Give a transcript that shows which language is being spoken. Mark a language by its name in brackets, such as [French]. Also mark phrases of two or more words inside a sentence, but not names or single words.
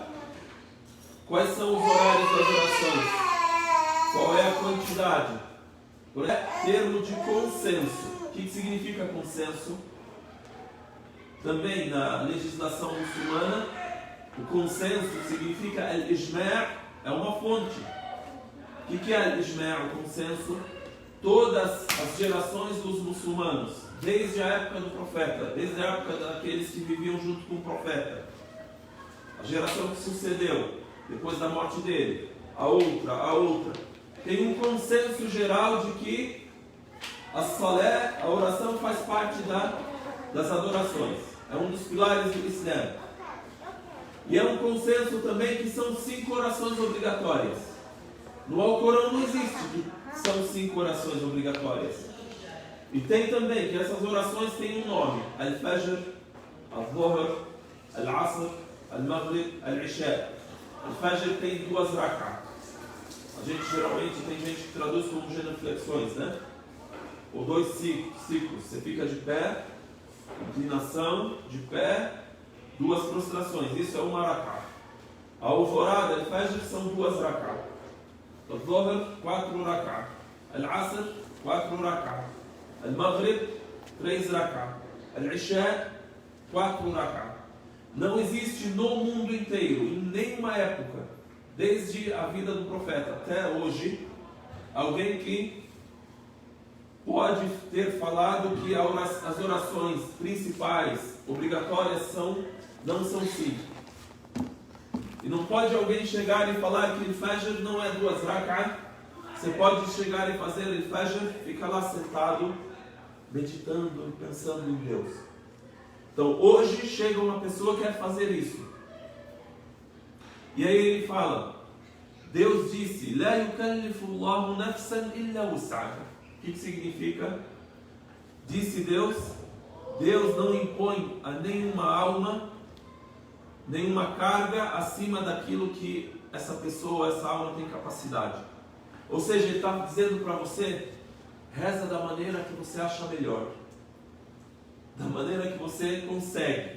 [Portuguese] Quais são os horários das orações? Qual é a quantidade? Por termo de consenso. O que significa consenso? Também na legislação muçulmana, o consenso significa al-ijma', é uma fonte. O que é al-ijma', o consenso? Todas as gerações dos muçulmanos, desde a época do profeta, desde a época daqueles que viviam junto com o profeta, a geração que sucedeu depois da morte dele, a outra, tem um consenso geral de que a salé, a oração, faz parte das adorações. É um dos pilares do Islã. E é um consenso também que são 5 orações obrigatórias. No Alcorão não existe que são 5 orações obrigatórias. E tem também que essas orações têm um nome: Al-Fajr, Al-Dhuhr, Al-Asr, Al-Maghrib, Al-Isha. Al-Fajr tem 2 rak'ah. A gente geralmente tem gente que traduz como genuflexões, né? Ou 2 ciclos. Você fica de pé inclinação, de pé, 2 prostrações. Isso é uma rak'ah. A alvorada, al-fajr, são 2 rak'ah. Al-dhuhr, 4 rak'ah. Al-asr, 4 rak'ah. Al-maghrib, 3 rak'ah. Al-isha, 4 rak'ah. Não existe no mundo inteiro, em nenhuma época, desde a vida do profeta até hoje, alguém que pode ter falado que as orações principais, obrigatórias, não são 5. E não pode alguém chegar e falar que o Fajr não é 2 rak'ah. Você pode chegar e fazer o Fajr, ficar lá sentado, meditando e pensando em Deus. Então hoje chega uma pessoa que quer fazer isso. E aí ele fala, Deus disse, [Arabic] "لا يكلف الله نفسا إلا وسعها." [Portuguese] O que significa? Disse Deus, Deus não impõe a nenhuma alma, nenhuma carga acima daquilo que essa pessoa, essa alma tem capacidade. Ou seja, ele está dizendo para você, reza da maneira que você acha melhor, da maneira que você consegue.